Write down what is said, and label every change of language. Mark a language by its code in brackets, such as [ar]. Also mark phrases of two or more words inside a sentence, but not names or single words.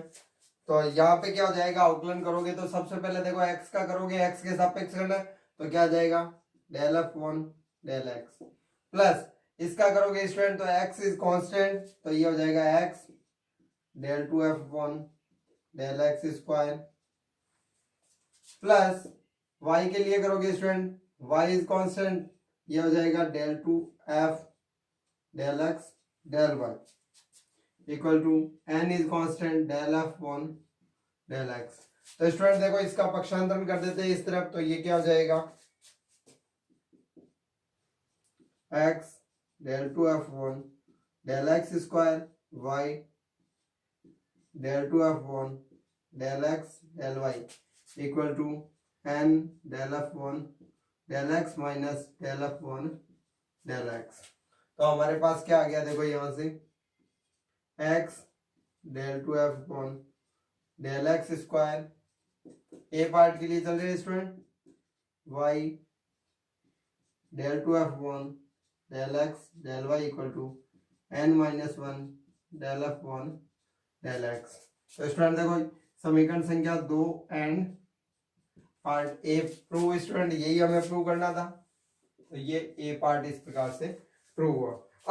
[hi] तो यहाँ पे क्या हो जाएगा, अवकलन करोगे तो सबसे पहले देखो x का करोगे, x के सापेक्ष करना है तो क्या आ जाएगा [en] del f upon del x plus [hi] इसका करोगे स्टूडेंट तो [en] x is constant, [hi] तो ये हो जाएगा [en] x del 2f upon del x square plus y [hi] के लिए करोगे [en] student y is constant, [hi] ये हो जाएगा [en] del 2f del x del y equal to n is constant del f upon del x. [hi] तो स्टूडेंट देखो इसका पक्षांतरण कर देते हैं इस तरफ, तो ये क्या हो जाएगा [en] x del 2f upon del x square y del 2f upon del x del y equal to n del f upon del x minus del f upon del x. [hi] तो हमारे पास क्या आ गया देखो यहां से [en] x del 2f upon del x square, a part [hi] के लिए चल रहे हैं [en] student y del 2f upon del x del y equal to n minus 1 del f upon del x. [hi] तो स्टूडेंट देखो समीकरण संख्या 2 एंड [en] part a prove student, [hi] यही हमें प्रूव करना था, तो ये [en] a part [hi] इस प्रकार से प्रूव हुआ।